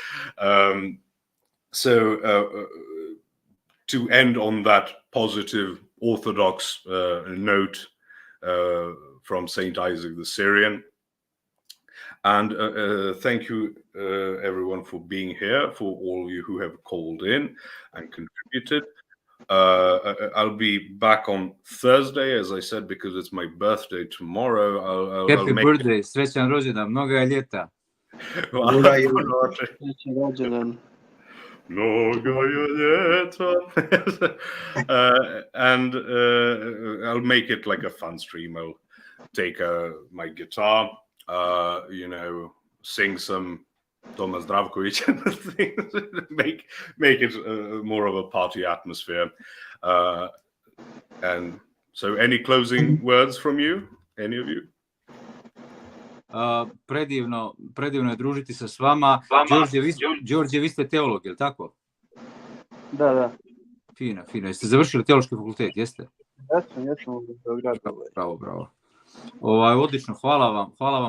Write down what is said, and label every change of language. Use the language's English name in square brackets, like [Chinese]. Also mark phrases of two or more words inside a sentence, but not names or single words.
[English] So to end on that positive Orthodox note from Saint Isaac the Syrian. And thank you, everyone, for being here, for all of you who have called in and contributed. I'll be back on Thursday, as I said, because it's my birthday tomorrow. I'll Happy make birthday, [Serbian] srećan rođendan, mnogo je ljeta. Srećan rođendan. Mnogo je ljeta. [English] And I'll make it like a fun stream. I'll take my guitar, sing some Thomas Zdravkovic and things, make it more of a party atmosphere. And so, any closing words from you? Any of you? [Serbian] Predivno je družiti se s vama. Đorđe, vi ste teolog, je li tako? Da. Fino. Jeste završili teološki fakultet, jeste? Jesam u Beogradu. Bravo. Odlično, hvala vam.